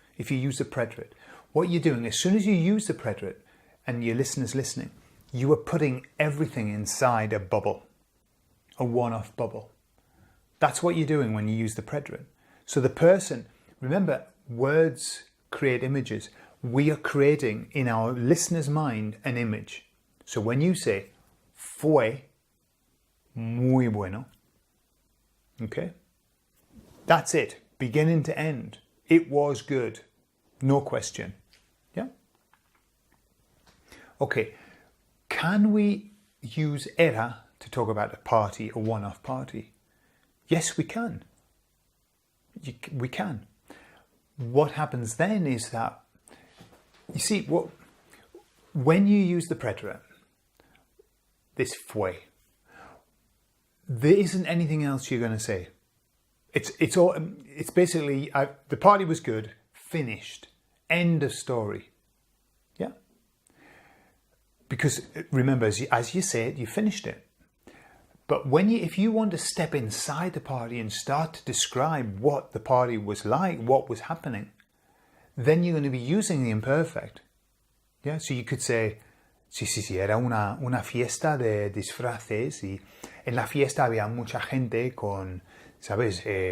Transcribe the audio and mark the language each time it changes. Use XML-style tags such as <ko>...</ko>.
<en>If you use the preterite, what you're doing, as soon as you use the preterite and your listener's listening, you are putting everything inside a bubble, a one-off bubble. That's what you're doing when you use the preterite. So the person, remember, words create images. We are creating in our listener's mind an image. So when you say,</en> <es>fue muy bueno,</es> <en>okay, that's it, beginning to end. It was good, no question. Yeah? Okay, can we use era to talk about a party, a one-off party? Yes, we can. We can. What happens then is that, you see, when you use the preterite, this fue, there isn't anything else you're going to say. It's basically, the party was good, finished, end of story. Yeah? Because remember, as you say it, you finished it. But if you want to step inside the party and start to describe what the party was like, what was happening, then you're going to be using the imperfect. Yeah, so you could say,</en> <es>sí, era una fiesta de disfraces y en la fiesta había mucha gente con, ¿sabes?</es>